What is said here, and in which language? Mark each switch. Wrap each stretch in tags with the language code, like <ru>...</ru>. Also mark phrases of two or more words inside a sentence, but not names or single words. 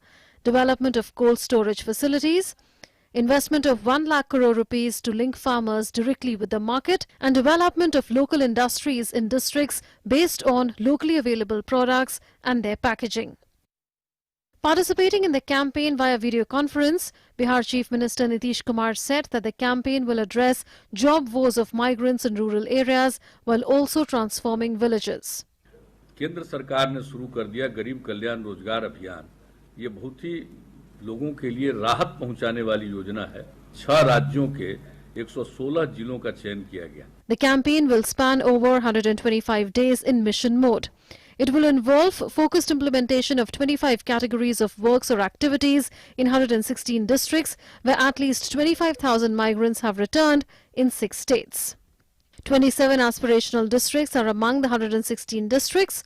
<en>Development of cold storage facilities. Investment of 1 lakh crore rupees to link farmers directly with the market, and development of local industries in districts based on locally available products and their packaging. Participating in the campaign via video conference, Bihar Chief Minister Nitish Kumar said that the campaign will address job woes of migrants in rural areas while also transforming villages.</en> <hi>केंद्र सरकार ने शुरू कर दिया गरीब कल्याण रोजगार अभियान। ये बहुत ही लोगों के लिए राहत पहुंचाने वाली योजना है। 6 राज्यों के 116 जिलों का चयन किया गया।</hi> <en>The campaign will span over 125 days in mission mode. It will involve focused implementation of 25 categories of works or activities in 116 districts, where at least 25,000 migrants have returned in 6 states. 27 aspirational districts are among the 116 districts.</en>